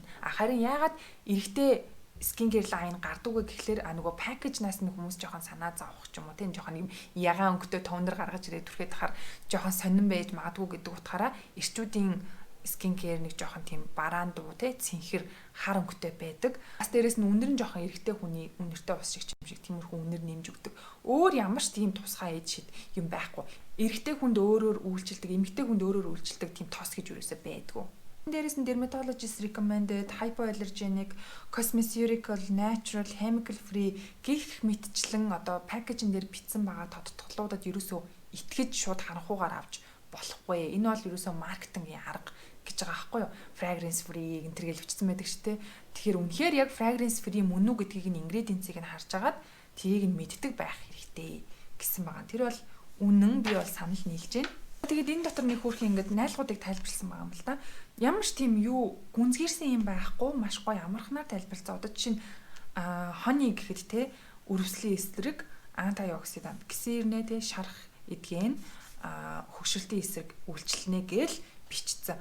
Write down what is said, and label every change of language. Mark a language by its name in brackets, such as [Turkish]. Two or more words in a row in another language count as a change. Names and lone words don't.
[Mongolian] Харин яагаад эрэгтэй skincare line гардаг вэ гэхлээр нөгөө package-наас нь хүмүүс жоохон санаа зовох ч юм уу тийм жоохон юм ягаан өнгөтэй тонер гаргаж ирээд түрхээд тахаар жоохон сонирн байж магадгүй гэдэг утгаараа эрчүүдийн skincare нэг жоохон тийм бараан дуу те цэнхэр хар өнгөтэй байдаг. Бас дээрэс нь үнэр нь жоохон эрэгтэй хүний үнэртэй ус шиг юм шиг тиймэрхүү үнэр нэмж өгдөг. Өөр ямар ч тийм тусгай эд шид юм байхгүй. Эрэгтэй хүнд өөрөөр үйлчилдэг, эмэгтэй хүнд өөрөөр үйлчилдэг тийм тос гэж юусаа байдгүй. Дээрээс нь [English] dermatologist recommended, hypoallergenic, cosmeceutical, natural, chemical free [Mongolian] гэх мэтчлэн одоо пакэжин дээр бичсэн байгаа тодтолцоодод ерөөсөө итгэж шууд харанхуугаар авч болохгүй. Энэ бол ерөөсөө маркетингийн арга гэж байгаа байхгүй юу? [English] Fragrance free [Mongolian] гэн тэргээл бичсэн байдаг шүү дээ. Тэгэхээр үнэхээр яг [English] fragrance free [Mongolian] мөн үү гэдгийг нь ингредиенцийг нь харж агаад тийг нь мэддэг байх хэрэгтэй гэсэн байгаа. Тэр бол үнэн, би бол санал нийлж байна. Тэгээд энэ дотор нэг хүүхэн ингээд найлгуудыг тайлбарлсан байгаа юм л да. Ямар ч тийм юу гүнзгийрсэн юм байхгүй, маш гоё амархнаар тайлбарлацсан. Одоо жишээ нь honey гэхэд те өрөвслийн эсрэг антиоксидант гисэрнэ те шарах эдгэн хөгшөлтийн эсрэг үйлчлэнэ гээл бичсэн.